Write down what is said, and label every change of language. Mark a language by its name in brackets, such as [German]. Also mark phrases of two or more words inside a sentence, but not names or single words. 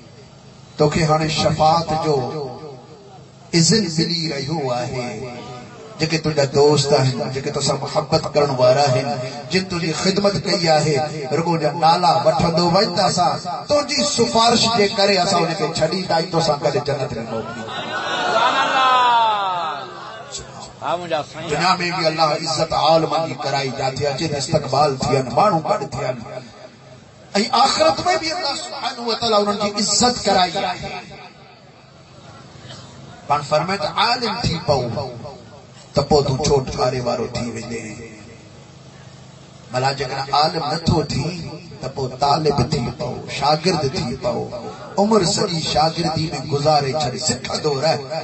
[Sindhi] तोखे हाणे शफ़ाअत जो इज़्न मिली रहियो आहे जेके तुझा दोस्त आहिनि, जेके तोसां मुहब्बत करण वारा आहिनि, जिन तुझी खिदमत कई आहे, रुगो जा नाला वठंदो वञ त असां तुंहिंजी सिफारिश जे करे असां उनखे छॾींदा आहियूं, तोसां गॾु जन्नत में मोकिलींदा। दुनिया में भी अल्लाह इज्जत आलमन जी [Hindi] कराई जाती है, [Sindhi] जिन इस्तकबाल थियनि, माण्हू गॾु थियनि, ऐं आख़िरत में भी [Arabic] الله سبحانه وتعالى [Sindhi] उन्हनि जी इज्जत कराई आहे। पाण फरमाए त आलिम थी पऊ त पोइ तूं छोटकारे वारो थी वेंदे, भला जेकॾहिं आलिम नथो थी त पोइ तालिब थी पऊ, शागिर्द थी पऊ, उम्र सॼी शागिर्दी में गुज़ारे छॾे, सिखंदो रह।